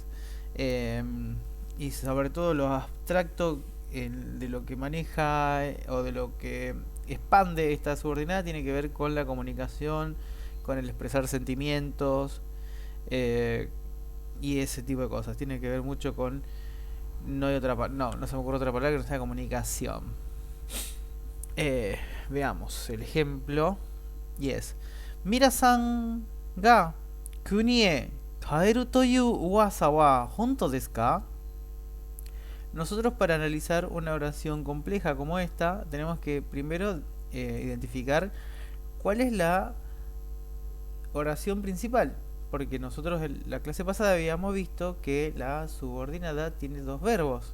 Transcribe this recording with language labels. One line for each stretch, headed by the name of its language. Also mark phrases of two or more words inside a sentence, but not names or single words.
Spanish: Eh, y sobre todo lo abstracto de lo que maneja o de lo que expande esta subordinada tiene que ver con la comunicación, con el expresar sentimientos eh, y ese tipo de cosas. Tiene que ver mucho con... No hay otra no se me ocurre otra palabra que no sea comunicación. Veamos el ejemplo. Y es
Japanese: ミラさんが国へ帰るという噂は本当ですか?
Spanish: Nosotros para analizar una oración compleja como esta tenemos que primero identificar cuál es la oración principal. Porque nosotros en la clase pasada habíamos visto que la subordinada tiene dos verbos.